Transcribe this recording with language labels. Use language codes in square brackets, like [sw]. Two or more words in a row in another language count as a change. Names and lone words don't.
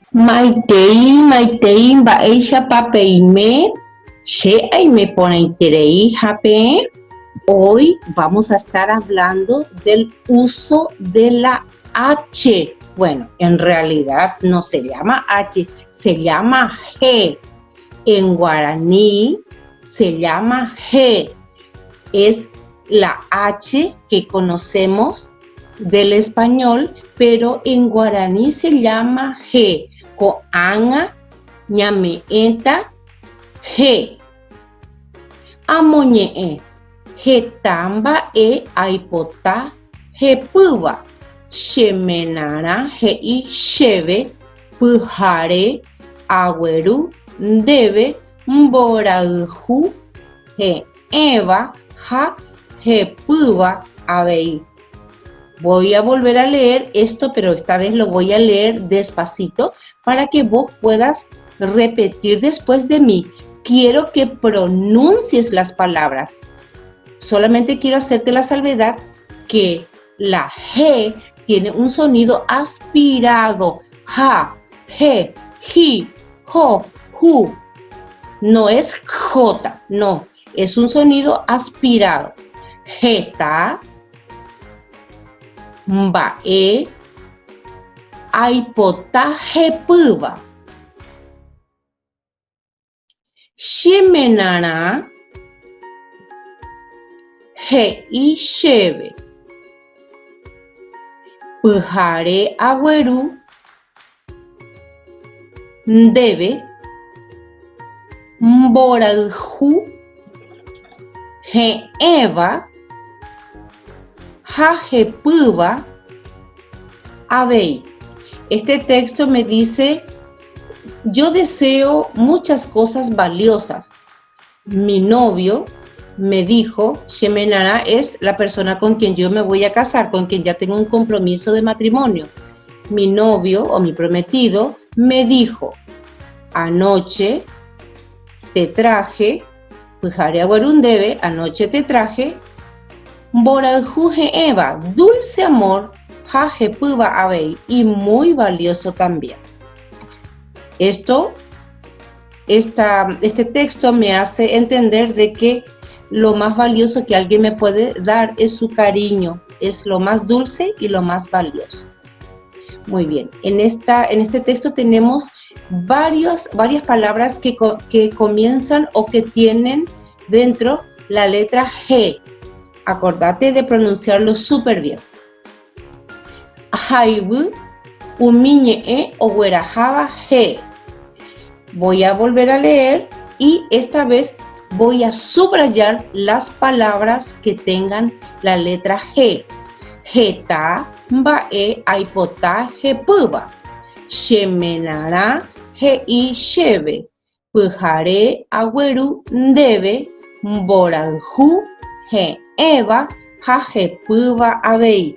[gn] Maitei mba'éichapapeime che aimeporãiterei hape. [es] Hoy vamos a estar hablando del uso de la H. Bueno, en realidad no se llama H, se llama G. En guaraní se llama G. Es la H que conocemos del español, pero en guaraní se llama G. [gn] Ko'ág̃a ñame'ẽta G. Amoñe'ẽ heta mba'e aipota hepýva. Chemenarã he'i chéve pyhare agueru ndéve mborayhu he'ẽva ha hepýva avei. [es] Voy a volver a leer esto, pero esta vez lo voy a leer despacito para que vos puedas repetir después de mí. Quiero que pronuncies las palabras. Solamente quiero hacerte la salvedad que la G tiene un sonido aspirado. Ja, je, ji, jo, ju. No es J, no. Es un sonido aspirado. [gn] Jeta, mba'e, aipota hepýva. Chemenarã he'i chéve. Pyhare agueru ndéve mborayhu he'ẽva ha hepýva avei. [es] Este texto me dice: yo deseo muchas cosas valiosas. Mi novio me dijo, Shemenara es la persona con quien yo me voy a casar, con quien ya tengo un compromiso de matrimonio. Mi novio o mi prometido me dijo, anoche te traje, [gn] pyhare agueru ndéve, [es] anoche te traje, [gn] mborayhu he'ẽva, [es] dulce amor, [gn] ha hepýva avei, [es] y muy valioso también. Este texto me hace entender de que lo más valioso que alguien me puede dar es su cariño, es lo más dulce y lo más valioso. Muy bien, en este texto tenemos varias palabras que comienzan o que tienen dentro la letra G. Acordate de pronunciarlo súper bien. [gn] Haibu, umiñe'ẽ oguerahava G. [es] Voy a volver a leer y esta vez voy a subrayar las palabras que tengan la letra G. [gn] Heta mba'e aipota hepýva. Chemenarã he'i chéve. Pyhare agueru ndéve mborayhu he'ẽva ha hepýva avei.